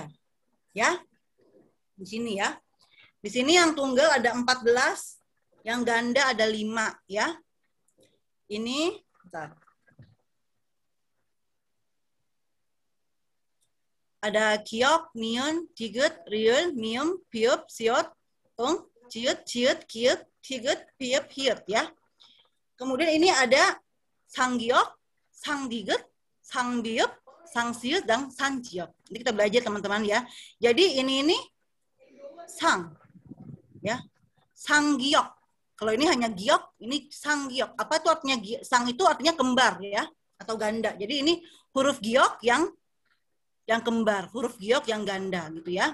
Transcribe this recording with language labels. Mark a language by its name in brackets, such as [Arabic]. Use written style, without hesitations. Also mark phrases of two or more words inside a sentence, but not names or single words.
[Indonesian] Ya. Di sini ya. Di sini yang tunggal ada 14, yang ganda ada 5 ya. Ini bentar. Ada kiok, nion, tigut, riul, mium, piup, siot, ung, ciut, ciut, kiut, tigut, piup, hiut ya. Kemudian ini ada sanggiok, sangdigut, sangbiup, sangsiut, dan sangjiok. Ini kita belajar teman-teman ya. Jadi ini sang ya. Sanggiok. Kalau ini hanya giok, ini sanggiok. Apa itu artinya sang itu artinya kembar ya atau ganda. Jadi ini huruf giok yang kembar, huruf giok yang ganda gitu ya.